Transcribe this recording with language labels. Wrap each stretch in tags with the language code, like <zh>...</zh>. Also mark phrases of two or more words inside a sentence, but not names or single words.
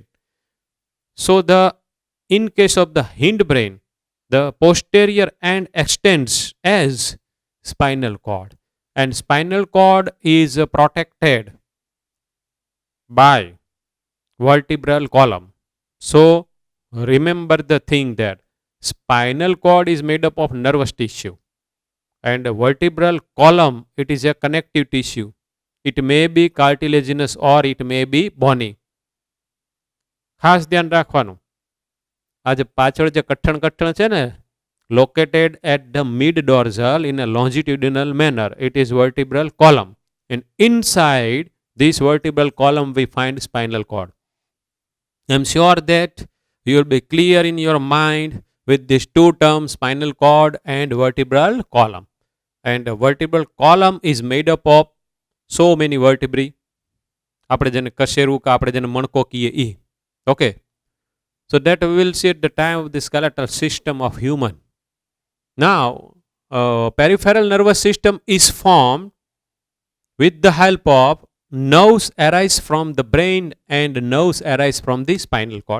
<en>So in case of the hindbrain, the posterior end extends as spinal cord, and spinal cord is protected by vertebral column. So remember the thing that spinal cord is made up of nervous tissue, and a vertebral column, it is a connective tissue. It may be cartilaginous or it may be bony.</en> <gu>ખાસ ધ્યાન રાખવાનું, આ જે પાછળ જે કઠણ કઠણ છે ને,</gu> <en>located at the mid dorsal in a longitudinal manner, it is vertebral column, and inside this vertebral column we find spinal cord. I am sure that you will be clear in your mind with these two terms, spinal cord and vertebral column. And the vertebral column is made up of so many vertebrae.</en> <gu>આપણે જેને કશેરું કે આપણે જેને મણકો કહીએ એ.</gu> <en>Okay. So that we will see at the time of the skeletal system of human. Now, peripheral nervous system is formed with the help of nerves arise from the brain and nerves arise from the spinal cord.</en>